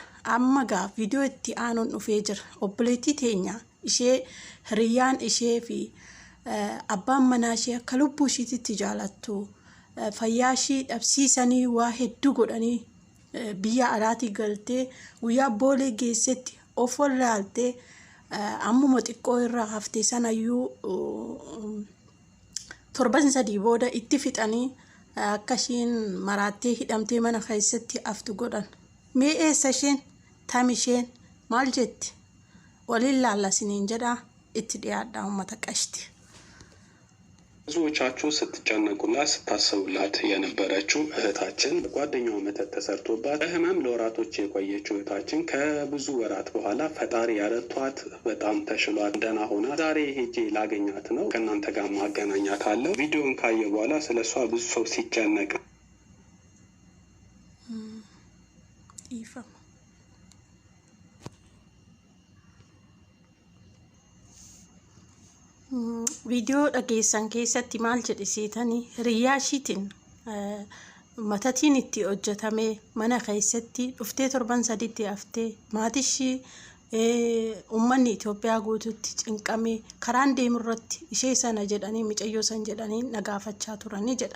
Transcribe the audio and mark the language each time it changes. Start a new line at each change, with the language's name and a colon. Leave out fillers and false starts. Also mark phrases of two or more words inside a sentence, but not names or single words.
Oromo: Amma gaa viidiyoo itti aanuun dhufee jira. Obboleettii teenya ishee hiriyyaan ishee fi abbaan manaa ishee akka lubbuu ishiitti jaalattu fayyaa ishii dhabsiisanii waa hedduu godhanii biyya alaatii galtee guyyaa boolee geessetti of wallaaltee ammuma xiqqoo irraa haftee sanayyuu torban 3 booda itti fixanii akkashiin maraattee hidhamtee mana keessatti aftu godhan. Mee eessa isheen? Tam isheen? Maal jetti? Waliin laalla siniin jedha itti dhiyaadha uummata qashti.
Amharic: ብዙዎቻችሁ ስትጨነቁላት ስታስቡላት የነበረችው እህታችን ጓደኛዋ መተት ተሰርቶባት በህመም ለወራቶች የቆየችው እህታችን ከብዙ ወራት በኋላ ፈጣሪ ያረቷት በጣም ተሽሏት ደህና ሆና ዛሬ ሄጄ ላገኛት ነው ከእናንተ ጋር ማገናኛታለሁ። ቪዲዮን ካየ በኋላ ስለሷ ብዙ ሰው ሲጨነቅ
Oromo: Viidiyoo dhageessan keessatti maal jedhisiitanii hiriyaa ishiitiin matatiin itti hojjetame mana keessatti dhuftee torban 3 haftee maatii ishii uummanni Itoophiyaa guutuutti cinqamee karaan deemu irratti ishee sana jedhanii micayyoo san jedhanii nagaafachaa turanii jedha.